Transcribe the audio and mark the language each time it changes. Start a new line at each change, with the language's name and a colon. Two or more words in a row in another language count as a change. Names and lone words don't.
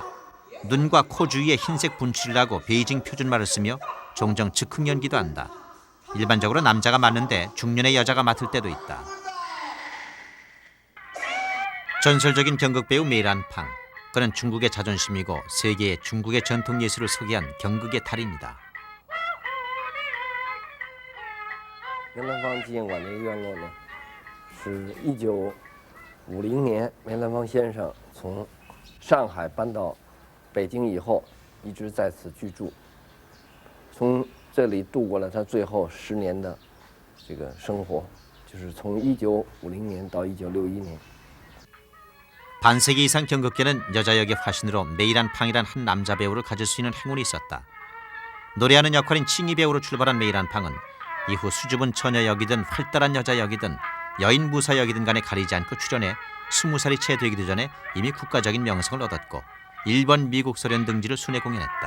Korean: 눈과 코 주위에 흰색 분칠을 하고 베이징 표준말을 쓰며 종종 즉흥 연기도 한다. 일반적으로 남자가 맡는데 중년의 여자가 맡을 때도 있다. 전설적인 경극 배우 메이란팡. 그는 중국의 자존심이고 세계에 중국의 전통 예술을 소개한 경극의 달인이다.
Chinese: 梅兰芳纪念馆的愿望呢，是1950年梅兰芳先生从上海搬到北京以后，一直在此居住，从这里度过了他最后10年的这个生活，就是从1950年到1961年。
Korean: 반세기 이상 경극계는 여자 역의 화신으로 메이란팡이란 한 남자 배우를 가질 수 있는 행운이 있었다. 노래하는 역할인 칭이 배우로 출발한 메이란팡은 이후 수줍은 처녀 역이든 활달한 여자 역이든 여인 무사 역이든 간에 가리지 않고 출연해 20살이 채 되기도 전에 이미 국가적인 명성을 얻었고 일본, 미국, 소련 등지를 순회 공연했다.